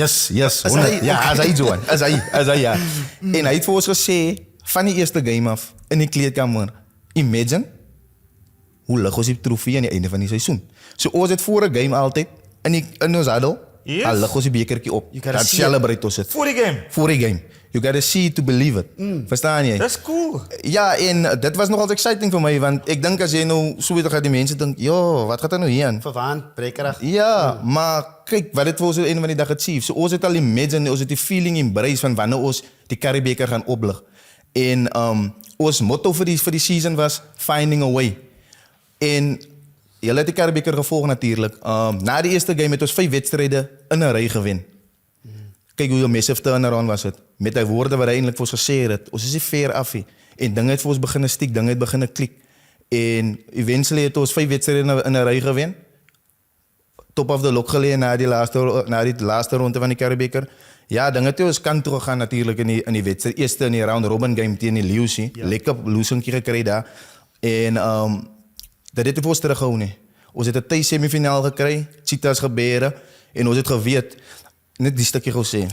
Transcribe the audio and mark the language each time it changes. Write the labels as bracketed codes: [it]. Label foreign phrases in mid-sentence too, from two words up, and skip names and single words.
[af] Yes, 100. Ja, as hy Johan, as hy ja. En hy het vir ons gesê van die eerste game af in die kleedkamer, imagine hoe lig ons die trofee aan die einde van die seisoen. So ons het voor 'n game altyd in ons huddle, [en] Yes. [af] al lig ons die bekertjie op. [en] You gotta [af] Dat [en] see it. [af] celebrate ons dit. Voor die game. Voor die game. [en] You gotta see it to believe it. [af] Verstaan jy? [en] That's cool. [af] Ja, en dit was nogal exciting vir my, want ek dink as jy nou so weet, gaan die mense dink, "Jo, wat gaan er nou hier aan?" Verwaand, brekerig. Ja, maar kyk, wat dit vir ons een van die dag achieve. So ons het al imagine, ons het die [en] feeling embrace [af] van wanneer ons die Caribeker gaan oplig. En ons motto vir die season was [en] finding a way. [af] En julle het die Caribeker gevolg natuurlik. Na die eerste game het ons 5 wedstryde in 'n ry gewen. Kyk hoe 'n massive turnaround was dit. Met die woorde wat hy eintlik vir ons gesê het. Ons is nie fair af nie. En dinge het vir ons begin stiek, dinge het begin klik. En eventually het ons 5 wedstryde in 'n ry gewen. [en] Top of the log [af] gelê na die laaste ronde van die Caribeker. Ja, dinge het ons kant toe gegaan natuurlik in die wedstryd. Eerste in die [en] round robin game [af] teen die Lions. Ja. Lekker losingkie gekry daar. En dat het vir ons teruggehou nie. Ons het 'n tuis semifinaal gekry, Cheetahs gebeure en ons het geweet net die stukkie gou sê.